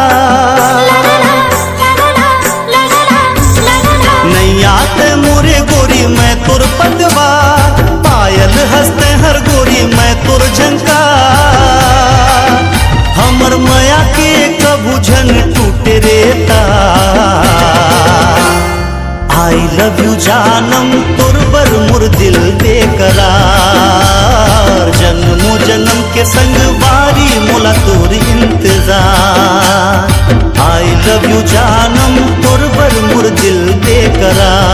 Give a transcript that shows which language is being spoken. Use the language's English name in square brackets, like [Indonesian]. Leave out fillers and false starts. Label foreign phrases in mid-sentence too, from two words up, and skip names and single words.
[Chhattisgarhi] नैया थे मोरे गोरी मैं तोर पतवा, पायल हंसते हर गोरी मैं तोर झंका। हमर माया के कबू झन टूटे रेता। [English] I love you [Chhattisgarhi] जानम तोर बर मोर दिल बेकरार। जन्मों जन्म के संग वारी मोला तोर इंतजार। [English] I love you [Chhattisgarhi] जानम तोर बर मोर दिल बेकरार।